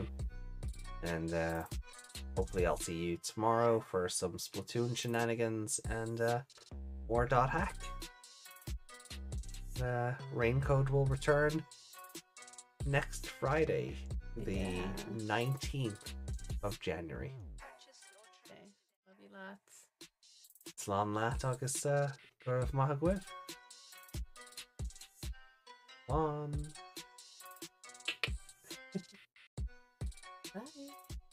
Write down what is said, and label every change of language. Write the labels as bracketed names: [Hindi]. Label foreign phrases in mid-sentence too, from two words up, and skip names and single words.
[English] And hopefully I'll see you tomorrow for some Splatoon shenanigans and more .hack. Raincode will return next Friday, the 19th of January. Okay. Love you lots. [Irish] Slán leat agus gorh maith agóibh. Slán. [English] Bye.